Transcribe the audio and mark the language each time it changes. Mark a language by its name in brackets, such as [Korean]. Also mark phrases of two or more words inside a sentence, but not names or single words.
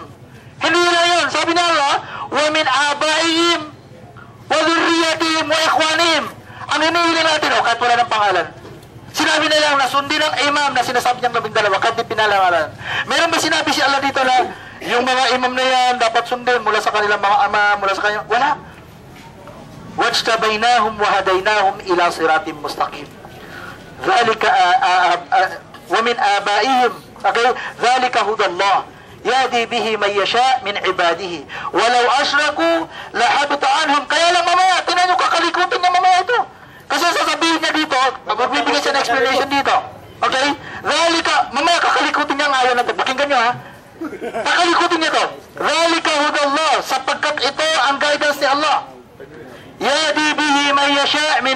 [Filipino] Hindi na yun. Sabi na Allah, [Arabic] وَمِنْ آبَائِهِمْ وَذُرِّيَّتِهِمْ وَإِخْوَانِهِمْ. [Filipino] Ang hinihili natin, kahit wala ng pangalan. Sinabi na lang na sundin ang imam na sinasabi niyang 12 kahit di pinalangalan. Meron ba sinabi si Allah dito na yung mga imam na yan dapat sundin mula sa kanilang mga ama, mula sa kanyang... Wala. [Arabic] وَاجْتَبَيْنَاهُمْ وَهَدَيْنَاهُمْ إِلَى صِرَاطٍ مُسْتَقِيمٍ ذَلِكَ وَمِنْ آبَائِهِمْ Okay? ذلك هدى الله. يهدي به من يشاء من عباده. ولو أشركوا لحبط عنهم. [Filipino] Kaya lang mamaya, tingnan nyo, kakalikutin niya mamaya ito. Kasi sasabihin niya dito, magbibigay siya ng explanation dito. Okay? Dhalika, mamaya kakalikutin niya ang ayaw na ito. Pakinggan nyo ha. Kakalikutin niya ito. [Arabic] ذلك هدى الله, [Filipino] sapagkat ito ang guidance ni Allah. [Arabic] يهدي به من يشاء